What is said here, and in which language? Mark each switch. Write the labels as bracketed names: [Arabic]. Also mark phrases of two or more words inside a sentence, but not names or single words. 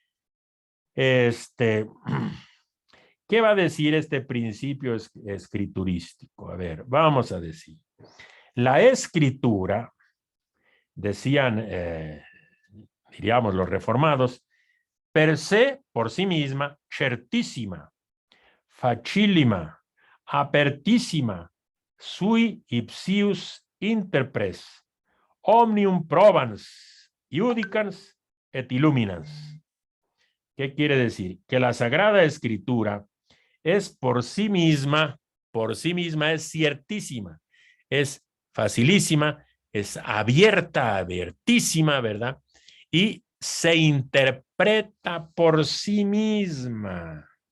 [Spanish] ¿Qué va a decir este principio escriturístico? A ver, vamos a decir. La escritura, decían, diríamos los reformados, [Latin] per se, [Spanish] por sí misma, [Latin] certissima, facilima, apertissima, sui ipsius interpres, omnium probans, iudicans et illuminans. [Spanish] ¿Qué quiere decir? Que la Sagrada Escritura es por sí misma es ciertísima, es facilísima, es abierta, abiertísima, ¿verdad? Y se interpreta por sí misma.